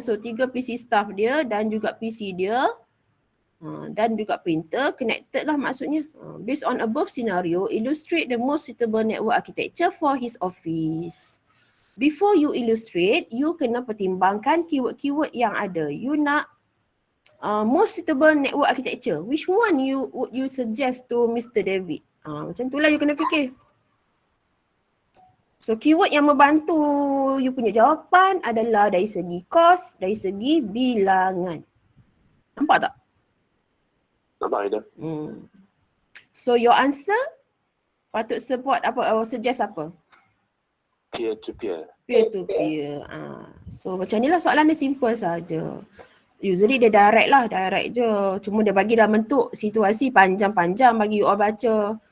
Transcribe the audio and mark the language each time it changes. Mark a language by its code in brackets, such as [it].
[ms] So 3 PC staff dia dan juga PC dia dan juga printer connected lah maksudnya. [en] Based on above scenario, illustrate the most suitable network architecture for his office. Before you illustrate, [ms] you kena pertimbangkan keyword-keyword yang ada. [en] You nak most suitable network architecture. Which one would you suggest to Mr. [ms] David? Macam itulah you kena fikir. So keyword yang membantu you punya jawapan adalah dari segi cost, dari segi bilangan. Nampak tak? Nampak Ida. [en] So your answer patut support apa, suggest apa? Peer to peer. Peer to peer. [ms] So macam ni lah soalan dia simple saja. Usually dia direct je. Cuma dia bagi dalam bentuk situasi panjang-panjang bagi you all baca.